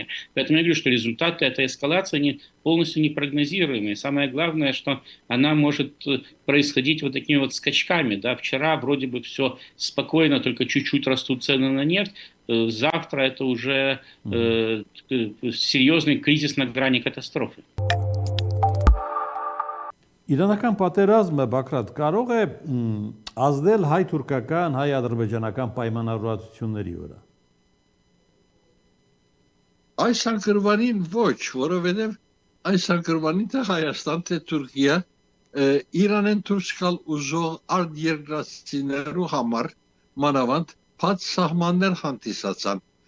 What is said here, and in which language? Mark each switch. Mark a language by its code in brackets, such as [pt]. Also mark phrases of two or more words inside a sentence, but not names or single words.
[ru] Поэтому я говорю, что результаты этой эскалации они полностью непрогнозируемые. Самое главное, что она может происходить вот такими вот скачками. Да? Вчера вроде бы все спокойно, только чуть-чуть растут цены на нефть. Завтра это уже серьезный кризис на грани катастрофы. [hy] Իրանական պատերազմը Բաքրատ կարող է ազդել հայ-թուրքական, հայ-ադրբեջանական պայմանավորվածությունների վրա։ Այս անկրվանին ոչ, որովհետև այս անկրվանին թե Հայաստան, թե Թուրքիա Իրանեն դուրս գալ ուզող արտերկրացիներու համար մանավանդ բաց սահմաններ հանդիսացան